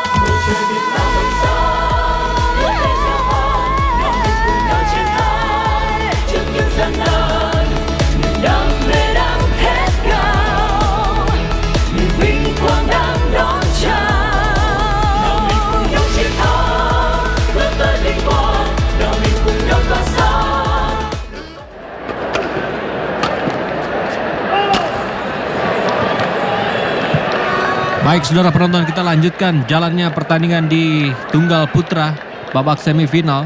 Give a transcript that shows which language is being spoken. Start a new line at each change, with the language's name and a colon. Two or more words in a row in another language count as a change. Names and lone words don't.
Vietnamese: Trời Việt Nam vẫn sáng, vươn lên gieo hò, nào mình cùng nhau chiến thắng trước những gian nan. Niềm đam mê đang thét gào, niềm vinh quang đang đón chào. Nào mình cùng nhau chiến thắng, vươn tới vinh quang, nào mình cùng nhau tỏa sáng.
Indonesian: Baik saudara penonton, kita lanjutkan jalannya pertandingan di tunggal putra babak semifinal.